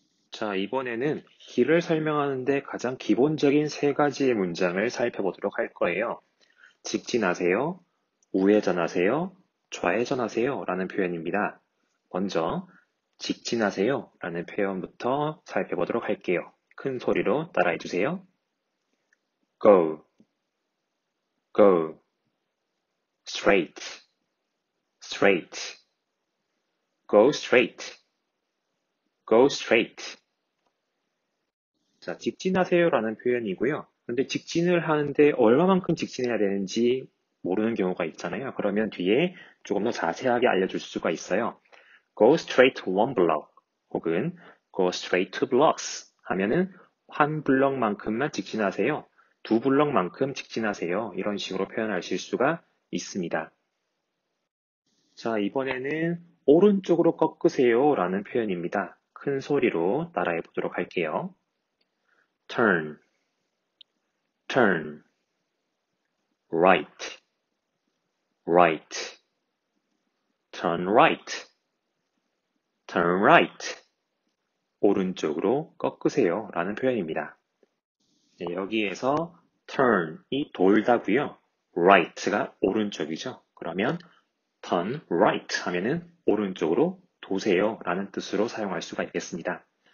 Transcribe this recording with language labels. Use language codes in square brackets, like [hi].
[ko] 자, 이번에는 길을 설명하는데 가장 기본적인 3가지의 문장을 살펴보도록 할 거예요. 직진하세요, 우회전하세요, 좌회전하세요 라는 표현입니다. 먼저 직진하세요 라는 표현부터 살펴보도록 할게요. 큰 소리로 따라해 주세요. [en] Go, go, straight, straight, go straight, go straight. [ko] 자, 직진하세요 라는 표현이고요. 근데 직진을 하는데 얼마만큼 직진해야 되는지 모르는 경우가 있잖아요. 그러면 뒤에 조금 더 자세하게 알려줄 수가 있어요. [en] Go straight to one block [ko] 혹은 [en] go straight two blocks [ko] 하면은 한 블럭만큼만 직진하세요. 2블럭만큼 직진하세요. 이런 식으로 표현하실 수가 있습니다. 자, 이번에는 오른쪽으로 꺾으세요 라는 표현입니다. 큰 소리로 따라해 보도록 할게요. [en] turn, turn, right, right, turn right, turn right. [ko] 오른쪽으로 꺾으세요 라는 표현입니다. 네, 여기에서 turn이 돌다고요. right가 오른쪽이죠. 그러면 turn right 하면은 오른쪽으로 도세요 라는 뜻으로 사용할 수가 있겠습니다.